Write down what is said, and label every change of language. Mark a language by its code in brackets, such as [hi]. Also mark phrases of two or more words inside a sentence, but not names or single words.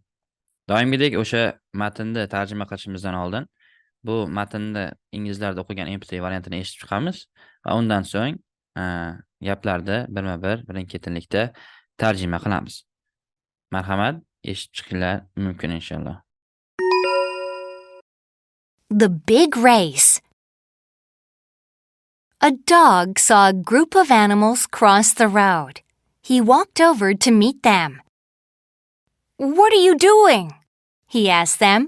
[uz] Doimgidek o'sha matnni tarjima qilishimizdan oldin bu matnni inglizlarda o'qigan MP3 variantini eshitib chiqamiz va undan so'ng gaplarni birma-bir birin-ketinlikda tarjima qilamiz. Marhamat, eshitib chiqinglar mumkin inshaalloh. [en] The Big Race. A dog saw a group of animals cross the road. He walked over to meet them. "What are you doing?" he asked them.